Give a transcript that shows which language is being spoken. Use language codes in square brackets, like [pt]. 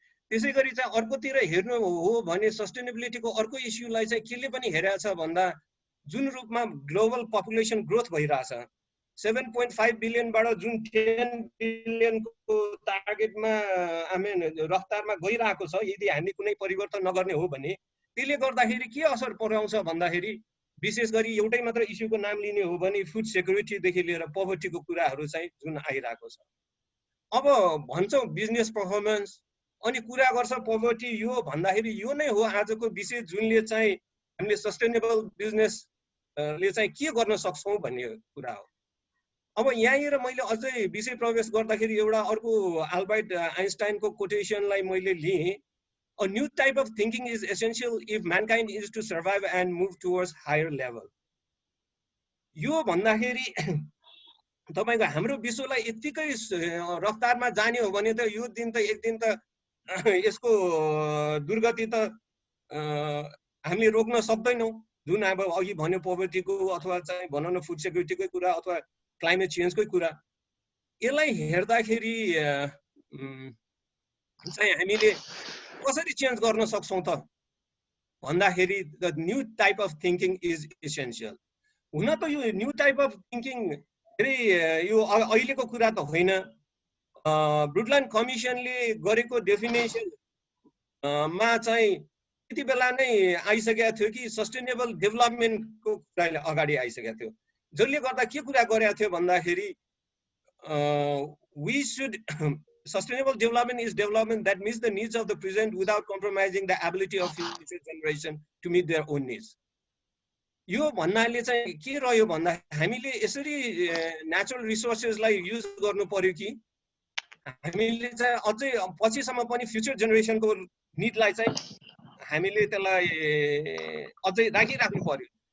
[ne] त्यसै गरी चाहिँ अर्कोतिर हेर्नु हो भने सस्टेनेबिलिटीको अर्को इस्युलाई चाहिँ केले पनि हेरेको छ भन्दा जुन रूपमा ग्लोबल पपुलेसन ग्रोथ भइरहेछ 7.5 बिलियनबाट जुन 10 बिलियनको टार्गेटमा रफ्तारमा गइरहेको छ, यदि हामी कुनै परिवर्तन नगर्ने हो भने त्यसले गर्दाखेरि के असर पर्याउँछ भन्दाखेरि विशेष गरी एउटै मात्र इस्युको नाम लिने हो भने फुड सेक्युरिटीदेखि लिएर पोभर्टीको कुराहरू चाहिँ जुन आइरहेको छ। अब भन्छौँ बिजनेस पर्फर्मेन्स अनि कुरा गर्छ पोभर्टी, यो भन्दाखेरि यो नै हो आजको विषय जुनले चाहिँ हामीले सस्टेनेबल बिजनेसले चाहिँ के गर्न सक्छौँ भन्ने कुरा हो। अब यहाँनिर मैले अझै विषय प्रवेश गर्दाखेरि एउटा अर्को अल्बर्ट आइन्स्टाइनको कोटेसनलाई मैले लिएँ, [en] a new type of thinking is essential if mankind is to survive and move towards higher level. [ne] यो भन्दाखेरि तपाईको हाम्रो विश्वलाई यतिकै रफ्तारमा जाने हो भने त यो दिन त एक दिन त यसको दुर्गति त हामीले रोक्न सक्दैनौँ। जुन अब अघि भन्यो पोभर्टीको अथवा चाहिँ भनौँ न फुड सेक्युरिटीकै कुरा अथवा क्लाइमेट चेन्जकै कुरा, यसलाई हेर्दाखेरि चाहिँ हामीले कसरी चेन्ज गर्न सक्छौँ त भन्दाखेरि [en] The new type of thinking is essential. [ne] हुन त यो [en] new type of thinking [ne] धेरै यो अहिलेको कुरा त होइन। ब्रुडल्यान्ड कमिसनले गरेको डेफिनेसन मा चाहिँ त्यति बेला नै आइसकेको थियो कि सस्टेनेबल डेभलपमेन्टको कुरा अगाडि आइसकेको थियो, जसले गर्दा के कुरा गरेको थियो भन्दाखेरि [en] we should sustainable development is development that meets the needs of the present without compromising the ability of future generation to meet their own needs. [ne] यो भन्नाले चाहिँ के रह्यो भन्दा हामीले यसरी नेचुरल रिसोर्सेसलाई युज गर्नु पर्यो कि हामीले चाहिँ अझै पछिसम्म पनि फ्युचर जेनेरेसनको निडलाई चाहिँ हामीले त्यसलाई अझै राखिराख्नु पर्यो।